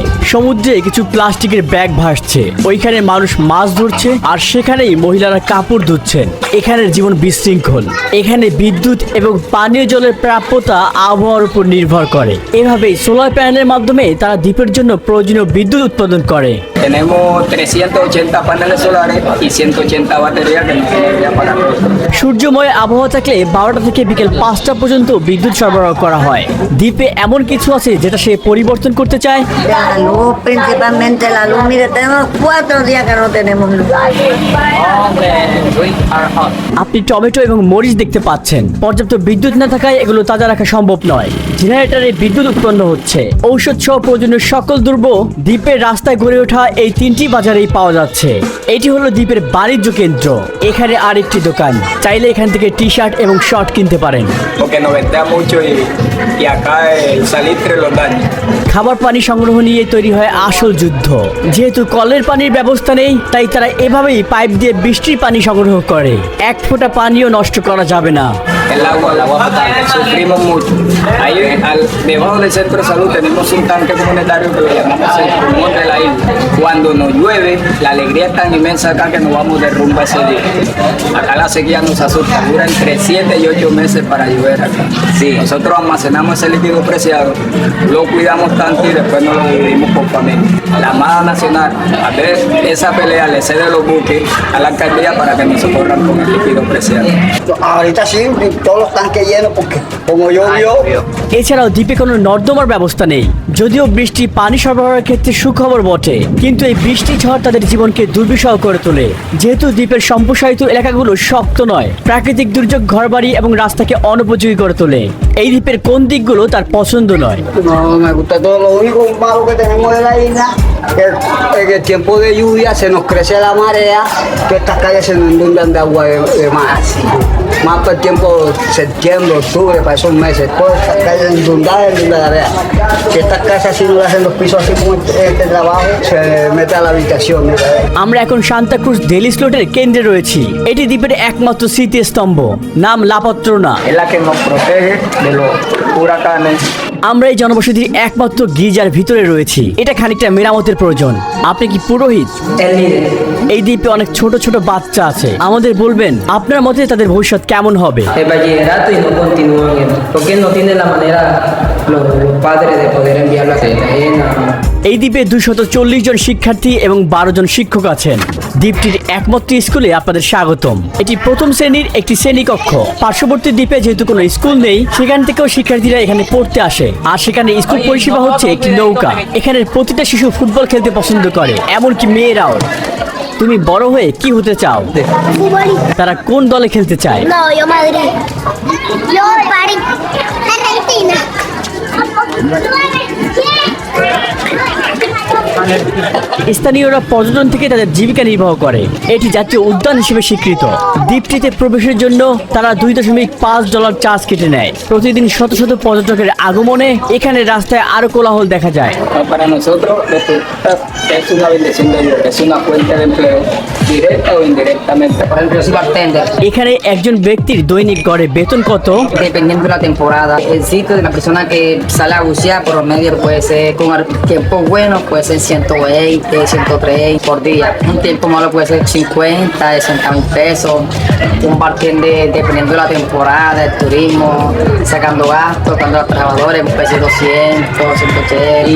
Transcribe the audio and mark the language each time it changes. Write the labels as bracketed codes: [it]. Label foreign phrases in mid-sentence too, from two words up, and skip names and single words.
[bn] সমুদ্রে কিছু প্লাস্টিকের ব্যাগ ভাসছে, ওইখানে মানুষ মাছ ধরছে আর সেখানেই মহিলারা কাপড় ধুচ্ছেন। এখানের জীবন বিশৃঙ্খল। এখানে বিদ্যুৎ এবং পানীয় জলের প্রাপ্যতা আবহাওয়ার উপর নির্ভর করে। এভাবেই [en] solar panel [bn] মাধ্যমে তারা দ্বীপের জন্য প্রয়োজনীয় বিদ্যুৎ উৎপাদন করে। [es] Tenemos 380 paneles solares y 180 baterías que nos sirven ya para todo. [bn] সূর্যময় আবহাওয়া থাকলে 12টা থেকে বিকেল 5টা পর্যন্ত বিদ্যুৎ সরবরাহ করা হয়। দ্বীপে এমন কিছু আছে যেটা সে পরিবর্তন করতে চায়। [es] La luz, principalmente la luz. Mire, tenemos 4 días que no tenemos luz. [bn] আপনি টমেটো এবং মরিচ দেখতে পাচ্ছেন। পর্যাপ্ত বিদ্যুৎ না থাকায় এগুলো তাজা রাখা সম্ভব নয়। জেনারেটরে বিদ্যুৎ উৎপন্ন হচ্ছে। ঔষধ সহ প্রয়োজনীয় সকল দ্রব্য দ্বীপের রাস্তায় গড়ে ওঠা এই 3টি বাজারেই পাওয়া যাচ্ছে। এটি হলো দ্বীপের বাণিজ্য কেন্দ্র। এখানে আরেকটি দোকান, চাইলে এখান থেকে টি শার্ট এবং শর্ট কিনতে পারেন। [es] Porque nos ventea mucho y acá el salitre los daña. [bn] খাবার পানি সংগ্রহ নিয়ে তৈরি হয় আসল যুদ্ধ। যেহেতু কলের পানির ব্যবস্থা নেই, তাই তারা এভাবেই পাইপ দিয়ে বৃষ্টির পানি সংগ্রহ করে। এক ফোঁটা পানিও নষ্ট করা যাবে না। [es] El agua potable, sufrimos mucho. Ahí debajo del centro de salud tenemos un tanque comunitario que lo llamamos el pulmón de la isla. Cuando nos llueve llueve, la alegría es tan inmensa acá que nos vamos de rumba ese día. Acá la sequía nos asusta, dura entre 7 y 8 meses para llover acá. Sí, nosotros almacenamos ese líquido preciado, lo cuidamos tanto y después nos lo dividimos por familia. La Armada Nacional, a ver, esa pelea le cede los buques a la alcaldía para que nos socorran con el líquido preciado. Ahorita sí, todos los tanques llenos porque como llovió. [bn] এছাড়াও দ্বীপে কোনো নর্দমার ব্যবস্থা নেই। যদিও বৃষ্টি পানি সরবরাহের ক্ষেত্রে সুখবর বটে, কিন্তু এই বৃষ্টি ঝড় তাদের জীবনকে দুর্বিষহ করে তোলে। যেহেতু দ্বীপের সম্প্রসারিত এলাকাগুলো শক্ত নয়, প্রাকৃতিক দুর্যোগ ঘরবাড়ি এবং রাস্তাকে অনুপযোগী করে তোলে। এই দ্বীপের কোন দিকগুলো তার পছন্দ নয়। [es] No me gusta todo, lo único malo que tenemos de la isla es que en el tiempo de lluvia se nos crece la marea, que estas calles se nos inundan de agua de mar. Más por el tiempo septiembre, octubre, para esos meses, todas estas calles inundadas. Si estas casas si no le hacen los pisos así como este trabajo, se mete a la habitación. [bn] আমরা এখন সান্তাক্রুজ ডেলি স্লোটের কেন্দ্রে রয়েছি। এটি দ্বীপের একমাত্র স্মৃতিস্তম্ভ, নাম লাপাত্রোনা। [es] Es la que nos protege de los huracanes. [bn] আমরা এই জনবসতির একমাত্র গির্জার ভিতরে রয়েছি। এটা খানিকটা মেরামতের প্রয়োজন। আপনি কি পুরোহিত? এই দ্বীপে অনেক ছোট ছোট বাচ্চা আছে, আমাদের বলবেন আপনার মতে তাদের ভবিষ্যৎ কেমন হবে? [es] el bachillerato y no continúan, porque no tienen la manera los padres de poder enviarlo a Cartagena. [bn] এই দ্বীপে 240 জন শিক্ষার্থী এবং 12 জন শিক্ষক আছেন। দ্বীপটির একমাত্র স্কুলে আপনাদের স্বাগতম। এটি প্রথম শ্রেণীর একটি শ্রেণীকক্ষ। পার্শ্ববর্তী দ্বীপে যেহেতু কোনো স্কুল নেই, সেখান থেকেও শিক্ষার্থীরা এখানে পড়তে আসে। আর সেখানে স্কুল পরিষেবা হচ্ছে একটি নৌকা। এখানের প্রতিটা শিশু ফুটবল খেলতে পছন্দ করে, এমনকি মেয়েরাও। তুমি বড় হয়ে কি হতে চাও? তারা কোন দলে খেলতে চায়? [es] No, yo Madrid. Yo París. Argentina. [bn] স্থানীয়রা পর্যটন থেকে তাদের জীবিকা নির্বাহ করে। এটি জাতীয় উদ্যান হিসেবে স্বীকৃত। দ্বীপটিতে প্রবেশের জন্য তারা $2.5 চার্জ কেটে নেয়। প্রতিদিন শত শত পর্যটকের আগমনে এখানে রাস্তায় আরো কোলাহল দেখা যায়। [es] Para nosotros los turistas es una bendición de Dios, es una fuente de empleo, directa o indirectamente. Por ejemplo, yo soy bartender, [bn] এখানে একজন ব্যক্তির দৈনিক গড়ে বেতন কত? [es] dependiendo de la temporada. El sitio de la persona que sale a bucear por medio puede ser con tiempo bueno, puede ser 120, 130 por día. Un tiempo malo puede ser 50, 60 mil pesos. Un bartender, dependiendo de la temporada, el turismo, sacando gastos, cuando los trabajadores puede ser 200, 180.